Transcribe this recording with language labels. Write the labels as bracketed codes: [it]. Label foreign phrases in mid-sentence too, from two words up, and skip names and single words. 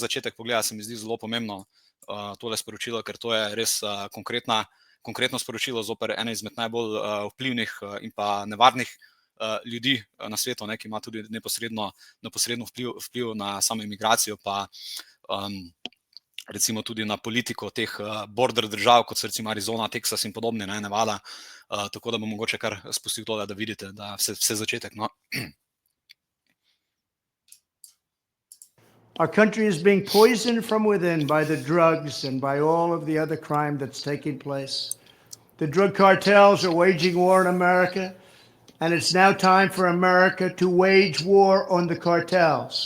[sl] začetek pogleda, se mi zdi zelo pomembno tole sporočilo, ker to je res konkretno sporočilo zoper ene izmed najbolj vplivnih in pa nevarnih ljudi na svetu, ne, ki ima tudi neposredno vpliv na samo imigracijo, pa recimo tudi na politiko teh border držav, kot so recimo Arizona, Texas in podobne, ne, Nevada, tako da bom mogoče kar spustil tole, da vidite, da vse začetek, no. [en] Our country is being poisoned from within by the drugs and by all of the other crime that's taking place. The drug cartels are waging war in America, and it's now time for America to wage war on the cartels.